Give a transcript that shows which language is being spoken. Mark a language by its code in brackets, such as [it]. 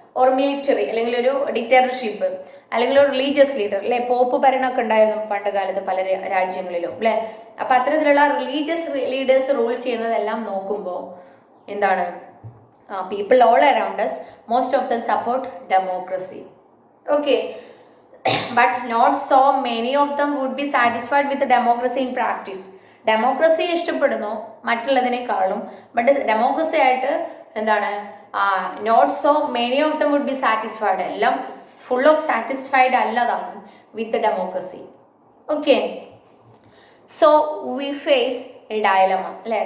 [ml] Or military അല്ലെങ്കിൽ ഒരു dictatorship അല്ലെങ്കിൽ ഒരു റിലീജിയസ് ലീഡർ അല്ലെ, പോപ്പ് ഭരണമൊക്കെ ഉണ്ടായിരുന്നു പണ്ട് കാലത്ത് പല രാജ്യങ്ങളിലും അല്ലെ. അപ്പൊ അത്തരത്തിലുള്ള റിലീജിയസ് ലീഡേഴ്സ് റൂൾ ചെയ്യുന്നതെല്ലാം നോക്കുമ്പോൾ എന്താണ്, [en] People all around us, most of them support democracy. Okay. But not so many of them would be satisfied with the democracy in practice. [ml] Democracy ഇഷ്ടപ്പെടുന്നു മറ്റുള്ളതിനേക്കാളും, ബട്ട് ഡെമോക്രസി ആയിട്ട് എന്താണ്, [en] not so many of them would be satisfied, [ml] എല്ലാം full of satisfied അല്ലതാണ് with democracy. [en] Okay, so we face a dilemma അല്ലെ.